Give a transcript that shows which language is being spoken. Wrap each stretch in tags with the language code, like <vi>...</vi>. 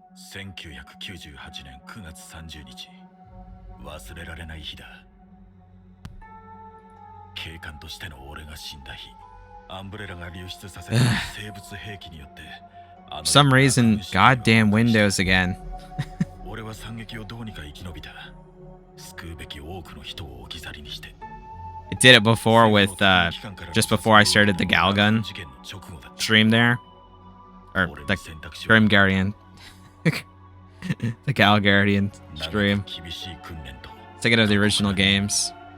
<ja>1998年9月30日忘れられない日だ。警官としての俺が死んだ日、アンブレラが流出させた生物兵器によって</ja> <en>For some reason, goddamn Windows again.</en> <ja>俺は惨劇をどうにか生き延びた。救うべき多くの人を置き去りにして。</ja> <en>It did it before with, just before I started the Galgun stream there. Or the Grim Guardian. The Gal Guardian stream. Thinking of the original games.</en>